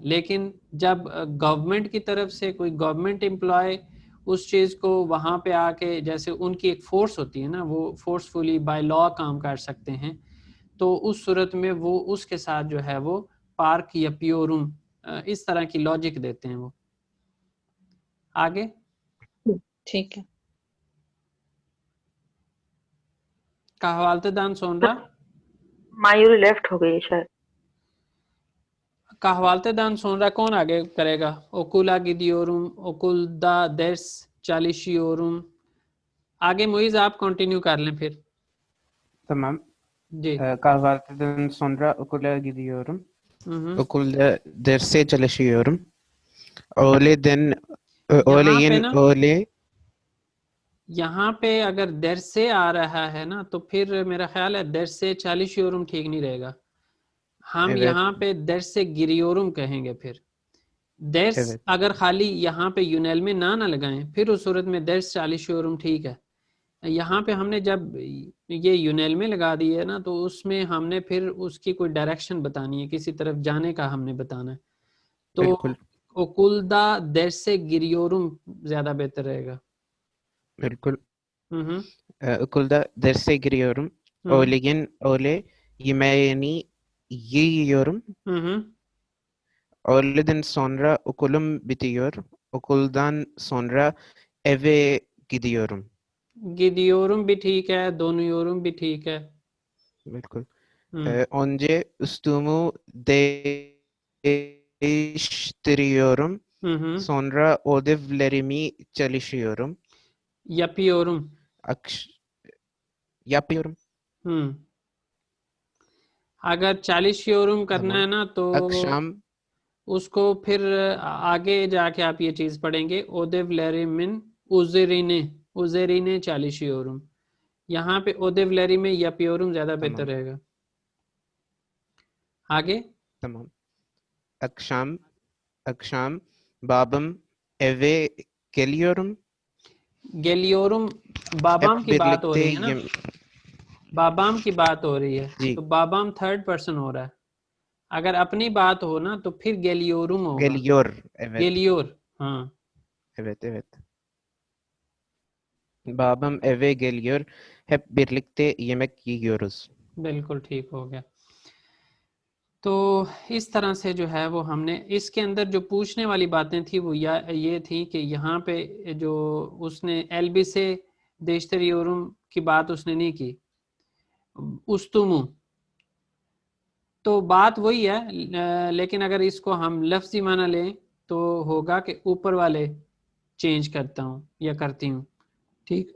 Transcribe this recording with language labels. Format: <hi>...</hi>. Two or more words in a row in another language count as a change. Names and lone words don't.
<hi>लेकिन जब गवर्नमेंट की तरफ से कोई</hi> <en>government employee</en> <hi>उस चीज़ को वहाँ पे आके, जैसे उनकी एक फोर्स होती है ना, वो</hi> <en>forcefully by law</en> <hi>काम कर सकते हैं, तो उस सूरत में वो उसके साथ जो है वो पार्क या प्योरूम इस तरह की लॉजिक देते हैं वो। आगे ठीक है।</hi> <tr>Kahvaltıdan sonra,</tr> <hi>मायूरी लेफ्ट हो गई शायद।</hi> <tr>Kahvaltıdan sonra</tr> <hi>कौन आगे करेगा?</hi> <tr>Okula gidiyorum, okulda ders çalışıyorum.</tr> <hi>आगे मुइज आप कंटिन्यू कर लें फिर।</hi> <tr>تمام.</tr> <hi>जी।</hi> <tr>Kahvaltıdan sonra okula gidiyorum. हम्म। Okulda derse çalışıyorum. Öğleden</tr> <hi>यहाँ पे</hi> <tr>öğleyin</tr> <hi>ना,</hi> <tr>öğle</tr> <hi>यहाँ पे अगर दर से आ रहा है ना तो फिर मेरा ख्याल है</hi> <tr>derse çalışıyorum</tr> <hi>ठीक नहीं रहेगा। हम</hi> <tr>Evet,</tr> <hi>यहाँ पे</hi> <tr>derse giriyorum</tr> <hi>कहेंगे। फिर दर्स</hi> <tr>evet.</tr> <hi>अगर खाली यहाँ पे यूनेल में ना लगाएं फिर उस सूरत में</hi> <tr>ders çalışıyorum</tr> <hi>ठीक है। यहाँ पे हमने जब ये यूनेल में लगा दी है ना तो उसमें हमने फिर उसकी कोई डायरेक्शन बतानी है, किसी तरफ जाने का हमने बताना है। तो बिल्कुल</hi> <tr>okulda derse giriyorum</tr> <hi>ज्यादा बेहतर रहेगा। बिल्कुल. हम्म</hi> <tr>Okulda derse giriyorum. Öğleyin öğle yemeğini yiyorum. हम्म Öğleden sonra okulum bitiyor. Okuldan sonra eve gidiyorum.</tr> <hi>गिदियोरुम भी ठीक है, दोनोयोरुम भी ठीक है। बिल्कुल. हम्म</hi> <tr>Önce üstümü değiştiriyorum. हम्म Sonra ödevlerimi çalışıyorum. यपियोरुम। Yapıyorum.</tr> <hi>अगर 40 करना</hi> <tr>Tamam.</tr> <hi>है ना तो</hi> <tr>Akşam</tr> <hi>उसको फिर आगे जाके आप ये चीज पढ़ेंगे,</hi> <tr>ödevlerimin üzerine, üzerine</tr> <hi>40। यहाँ पे</hi> <tr>ödevlerimi yapıyorum</tr> <hi>ज्यादा बेहतर</hi> <tr>tamam.</tr> <hi>रहेगा। आगे</hi> <tr>Tamam. Akşam babam eve geliyorum. geliyorum babam Hep</tr> <hi>की बात हो</hi> <tr>birlikte</tr> <hi>रही है ना, बाबाम की बात हो रही है जी तो बाबाम थर्ड पर्सन हो रहा है। अगर अपनी बात हो ना तो फिर गेलियोरुम होगा,</hi> <tr>geliyor. Evet.</tr> <hi>गेलियोर। हाँ</hi> <tr>Evet, evet. Babam eve geliyor. Hep birlikte yemek yiyoruz.</tr> <hi>बिल्कुल ठीक हो गया। तो इस तरह से जो है वो हमने इसके अंदर जो पूछने वाली बातें थी वो ये थी कि यहाँ पे जो उसने एलबी से देशतरियोरुम की बात उसने नहीं की, उस्तुमु, तो बात वही है, लेकिन अगर इसको हम लफ्जी माना लें तो होगा कि ऊपर वाले चेंज करता हूँ या करती हूँ, ठीक।</hi>